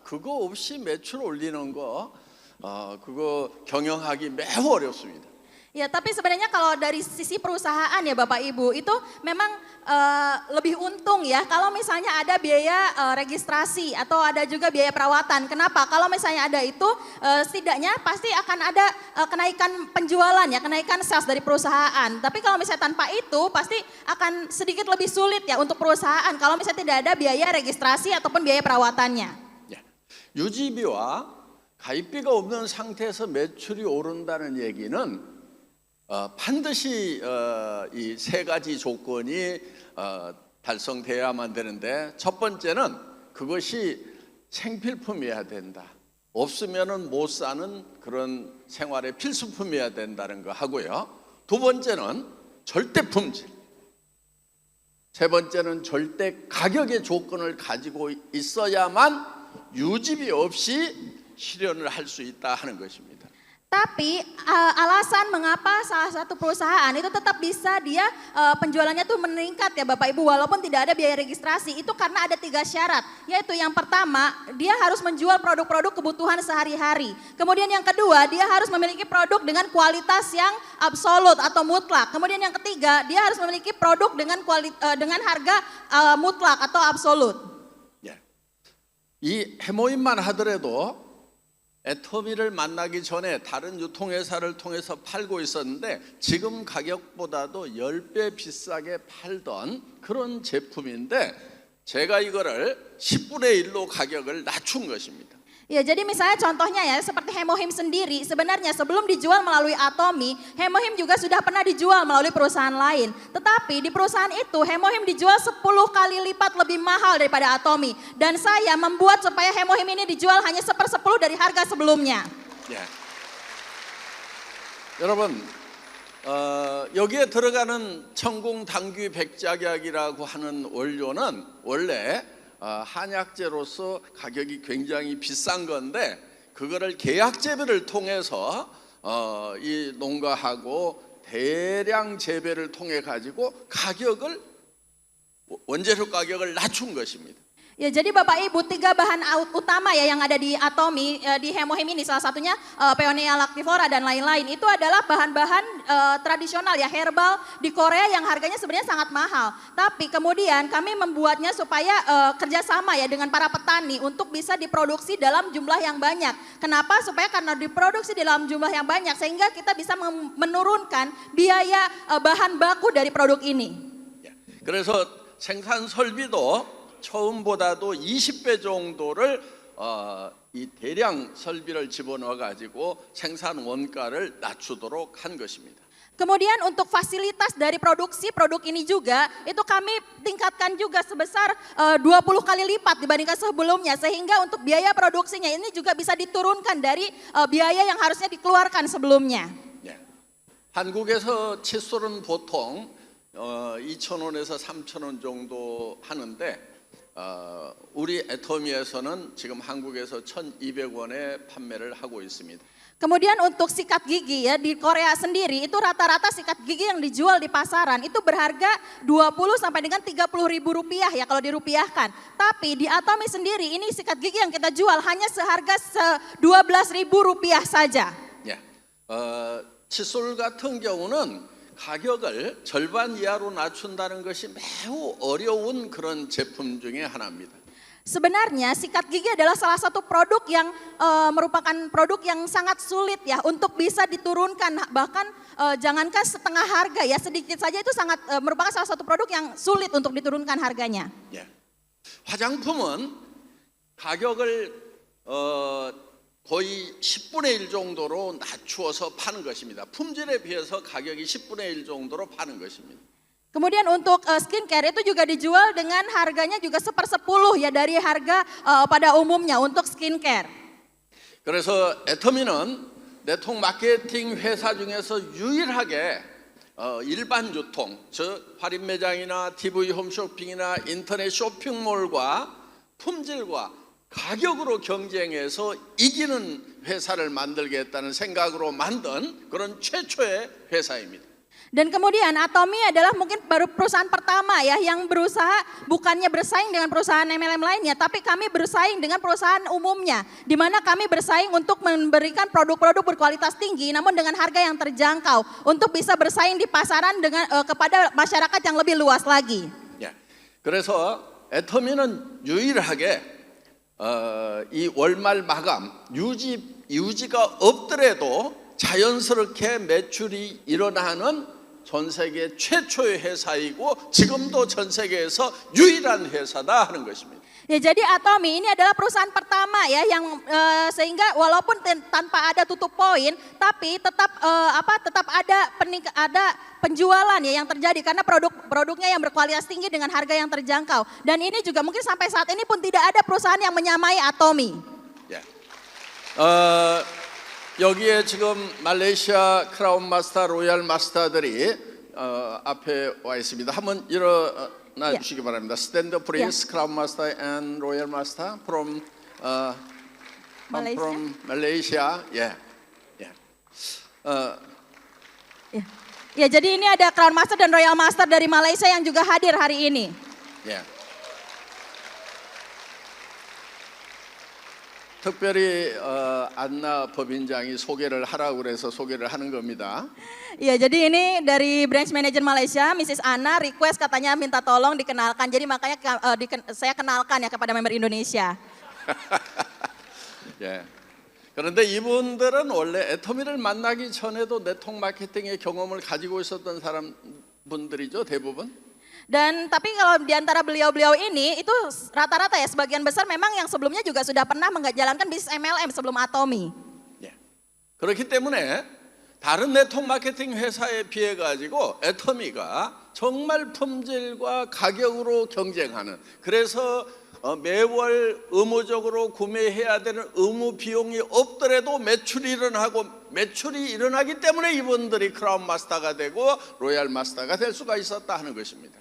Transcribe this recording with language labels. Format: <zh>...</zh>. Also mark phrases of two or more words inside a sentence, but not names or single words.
<ko>그거 없이 매출 올리는 거 그거 경영하기 매우 어렵습니다.</ko> <id>Ya, tapi sebenarnya kalau dari sisi perusahaan ya Bapak Ibu itu memang lebih untung ya kalau misalnya ada biaya registrasi atau ada juga biaya perawatan. Kenapa? Kalau misalnya ada itu setidaknya pasti akan ada kenaikan penjualan ya, kenaikan sales dari perusahaan. Tapi kalau misalnya tanpa itu pasti akan sedikit lebih sulit ya untuk perusahaan kalau misalnya tidak ada biaya registrasi ataupun biaya perawatannya.</id> <ko>예. 유지비와 가입비가 없는 상태에서 매출이 오른다는 얘기는 반드시 이 세 가지 조건이 달성돼야만 되는데 첫 번째는 그것이 생필품이어야 된다. 없으면은 못 사는 그런 생활의 필수품이어야 된다는 거 하고요. 두 번째는 절대 품질. 세 번째는 절대 가격의 조건을 가지고 있어야만 유지비 없이 실현을 할 수 있다 하는 것입니다.</ko> <id>Tapi alasan mengapa salah satu perusahaan itu tetap bisa dia penjualannya tuh meningkat ya Bapak Ibu walaupun tidak ada biaya registrasi itu karena ada 3 syarat. Yaitu yang pertama dia harus menjual produk-produk kebutuhan sehari-hari. Kemudian yang kedua dia harus memiliki produk dengan kualitas yang absolut atau mutlak. Kemudian yang ketiga dia harus memiliki produk dengan harga mutlak atau absolut.</id> <ko>예. 이 해모임만 하더라도 애터미를 만나기 전에 다른 유통회사를 통해서 팔고 있었는데 지금 가격보다도 10배 비싸게 팔던 그런 제품인데 제가 이거를 10분의 1로 가격을 낮춘 것입니다.</ko> <id>Ya, jadi misalnya contohnya ya, seperti Hemohim sendiri, sebenarnya sebelum dijual melalui Atomi, Hemohim juga sudah pernah dijual melalui perusahaan lain. Tetapi di perusahaan itu, Hemohim dijual 10 kali lipat lebih mahal daripada Atomi. Dan saya membuat supaya Hemohim ini dijual hanya 1/10 dari harga sebelumnya. 예.</id> <ko>여러분, 여기에 들어가는 천궁 당귀 백작약이라고 하는 원료는 원래 한약재로서 가격이 굉장히 비싼 건데 그거를 계약 재배를 통해서 이 농가하고 대량 재배를 통해 가지고 가격을 원재료 가격을 낮춘 것입니다.</ko> <id>Ya, jadi Bapak Ibu, 3 bahan utama ya yang ada di Atomi, di Hemohim ini, salah satunya Peonia lactivora dan lain-lain. Itu adalah bahan-bahan tradisional ya, herbal di Korea yang harganya sebenarnya sangat mahal. Tapi kemudian kami membuatnya supaya kerjasama ya dengan para petani untuk bisa diproduksi dalam jumlah yang banyak. Kenapa? Supaya karena diproduksi dalam jumlah yang banyak sehingga kita bisa menurunkan biaya bahan baku dari produk ini.</id> <ko>그래서 생산 설비도 처음보다도 20배 정도를 이 대량 설비를 집어넣어 가지고 생산 원가를 낮추도록 한 것입니다.</ko> <id>Kemudian untuk fasilitas dari produksi produk ini juga itu kami tingkatkan juga sebesar 20 kali lipat dibandingkan sebelumnya sehingga untuk biaya produksinya ini juga bisa diturunkan dari biaya yang harusnya dikeluarkan sebelumnya.</id> <ko>예. 한국에서 칫솔은 보통 2,000원에서 3,000원 정도 하는데 우리 애터미에서는 지금 한국에서 1,200원에 판매를 하고 있습니다.</ko> <id>Kemudian untuk sikat gigi ya di Korea sendiri itu rata-rata sikat gigi yang dijual di pasaran itu berharga 20 sampai dengan 30 ribu rupiah ya kalau dirupiahkan. Tapi di Atomi sendiri ini sikat gigi yang kita jual hanya seharga 12 ribu rupiah saja.</id> <ko>예. 칫솔 같은 경우는 가격을 절반 이하로 낮춘다는 것이 매우 어려운 그런 제품 중에 하나입니다.</ko> <id>Sebenarnya sikat gigi adalah salah satu produk yang merupakan produk yang sangat sulit ya untuk bisa diturunkan, bahkan jangankan setengah harga ya, sedikit saja itu sangat merupakan salah satu produk yang sulit untuk diturunkan harganya.</id> <ko>예. 화장품은 가격을 거의 10분의 1 정도로 낮추어서 파는 것입니다. 품질에 비해서 가격이 10분의 1 정도로 파는 것입니다.</ko> <id>Kemudian untuk skincare itu juga dijual dengan harganya juga 1/10 ya dari harga pada umumnya untuk skincare.</id> <ko>그래서 애터미는 네트워크 마케팅 회사 중에서 유일하게 일반 유통, 즉 할인 매장이나 TV 홈쇼핑이나 인터넷 쇼핑몰과 품질과 가격으로 경쟁해서 이기는 회사를 만들겠다는 생각으로 만든 그런 최초의 회사입니다.</ko> <id>Dan kemudian Atomi adalah mungkin baru perusahaan pertama ya yang berusaha bukannya bersaing dengan perusahaan MLM lainnya, tapi kami bersaing dengan perusahaan umumnya, di mana kami bersaing untuk memberikan produk-produk berkualitas tinggi, namun dengan harga yang terjangkau untuk bisa bersaing di pasaran dengan kepada masyarakat yang lebih luas lagi.</id> <ko>예. 그래서 애터미는 유일하게 이 월말 마감 유지가 없더라도 자연스럽게 매출이 일어나는 전 세계 최초의 회사이고 지금도 전 세계에서 유일한 회사다 하는 것입니다.</ko> <id>Ya, jadi Atomi ini adalah perusahaan pertama ya yang sehingga walaupun tanpa ada tutup poin, tapi tetap tetap ada penjualan ya yang terjadi karena produknya yang berkualitas tinggi dengan harga yang terjangkau. Dan ini juga mungkin sampai saat ini pun tidak ada perusahaan yang menyamai Atomi.</id> <ko>예. 여기에 지금 말레이시아 크라운 마스터, 로얄 마스터들이 앞에 와 있습니다. 한번 일어나 주시기 바랍니다.</ko> <en>Stand please, Crown Master and Royal Master from Malaysia. Yeah.</en> <id>Ya, jadi ini ada Crown Master dan Royal Master dari Malaysia yang juga hadir hari ini.</id> <en>Yeah.</en> <ko>특별히 안나 법인장이 소개를 하라고 그래서 소개를 하는 겁니다.</ko> <id>Iya, jadi ini dari branch manager Malaysia, Mrs. Anna request katanya minta tolong dikenalkan. Jadi makanya saya kenalkan ya kepada member Indonesia.</id> <ko>예. 그런데 이분들은 원래 애터미를 만나기 전에도 네트워크 마케팅의 경험을 가지고 있었던 분들이죠, 대부분.</ko> <id>Dan tapi kalau di antara beliau-beliau ini itu rata-rata ya sebagian besar memang yang sebelumnya juga sudah pernah menjalankan bisnis MLM sebelum Atomy.</id> <ko>예. 그렇기 때문에 다른 네트워크 마케팅 회사에 비해 가지고 애터미가 정말 품질과 가격으로 경쟁하는, 그래서 매월 의무적으로 구매해야 되는 의무 비용이 없더라도 매출이 일어나기 때문에 이분들이 크라운 마스터가 되고 로얄 마스터가 될 수가 있었다 하는 것입니다.</ko>